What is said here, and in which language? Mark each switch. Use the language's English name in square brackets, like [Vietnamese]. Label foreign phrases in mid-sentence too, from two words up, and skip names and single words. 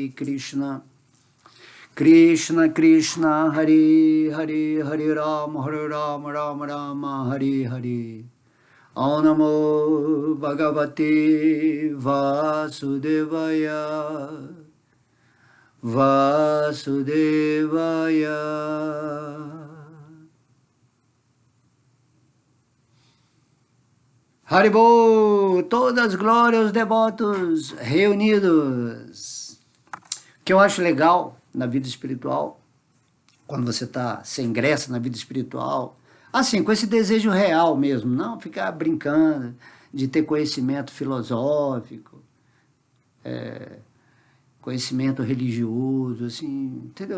[Sanskrit] कृष्ण कृष्ण हरे हरे हरे राम राम राम हरे हरे ॐ नमो भगवते वासुदेवाय वासुदेवाय हरिबोल, [Portuguese] todas as glórias aos devotos reunidos. O que eu acho legal na vida espiritual, quando você você ingressa na vida espiritual, assim, com esse desejo real mesmo, não ficar brincando de ter conhecimento filosófico, conhecimento religioso, assim, entendeu?